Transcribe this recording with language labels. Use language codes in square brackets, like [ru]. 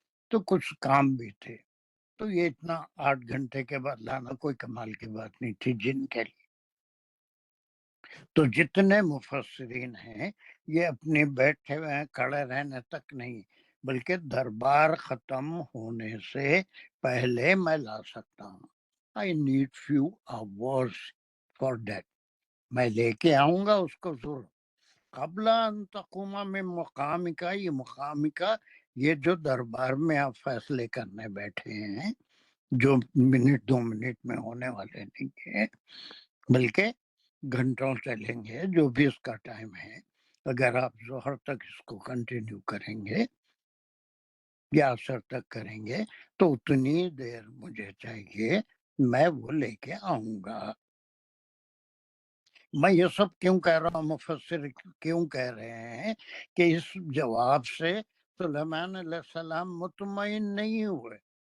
[ur] تو کچھ کام بھی تھے، تو یہ اتنا 8 گھنٹے کے بعد لانا کوئی کمال کی بات نہیں تھی جن کے لیے. تو جتنے مفسرین ہیں یہ اپنے بیٹھے ہوئے ہیں، کھڑے رہنے تک نہیں، بلکہ دربار ختم ہونے سے پہلے میں لا سکتا ہوں. [en] I need few hours for that. [ur] میں لے کے آؤں گا اس کو ضرور. [ar] قبل ان تقوم [ur] میں مقام کا، یہ مقام کا، یہ جو دربار میں آپ فیصلے کرنے بیٹھے ہیں، جو منٹ 2 منٹ میں ہونے والے نہیں ہیں، بلکہ گھنٹوں چلیں گے، جو بھی اس کا ٹائم ہے۔ اگر آپ ظہر تک اس کو کنٹینیو کریں گے یا عصر تک کریں گے تو اتنی دیر مجھے چاہیے، میں وہ لے کے آؤں گا۔ میں یہ سب کیوں کہہ رہا ہوں، مفسر کیوں کہہ رہے ہیں کہ اس جواب سے سلیمان علیہ السلام مطمئن نہیں ہوئے،